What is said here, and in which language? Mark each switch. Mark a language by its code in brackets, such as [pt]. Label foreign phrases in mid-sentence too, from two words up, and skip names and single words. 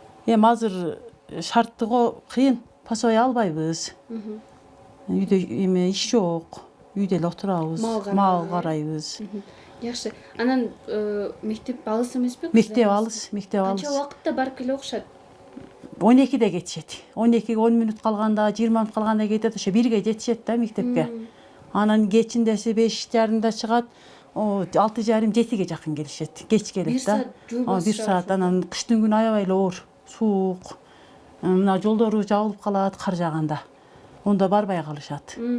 [ky] Эми азыр шарттыгы кыйын, пасой албайбыз. Үйдө эми иш жок. Үйдө эле отурабыз, мал карайбыз. Жакшы. Анан мектеп алыс эмеспи? Мектеп алыс, мектеп алыс. Канча убакытта барып келе окшот? 12'de geçecek. 12'ge 10 minut kalganda, 20 minut kalganda кетет, ошо 1'ge жетишет да мектепке. Анан кечиндеси 5:30 чыгат, 6:30-7'ge жакын келишет. Кеч келет да. 1 саат. Анан кыштын күнү аябай эле оор, суук. Мына жолдору жабылып калат кар жааганда. Онда барбай калышат.